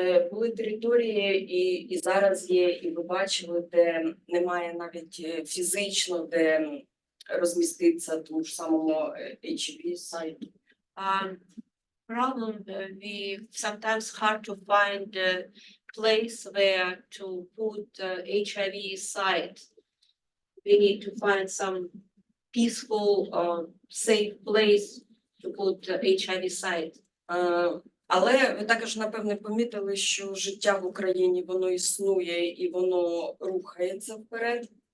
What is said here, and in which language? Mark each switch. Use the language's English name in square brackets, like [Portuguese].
[Ukrainian] Були території, і зараз є, і ви бачили, де немає навіть фізично, де розміститися тому ж самому HIV сайту. [English] Problem, we sometimes hard to find a place where to put HIV site. We need to find some peaceful, safe place to put HIV site. [Ukrainian] Але ви також, напевне, помітили, що життя в Україні, воно існує і воно рухається вперед.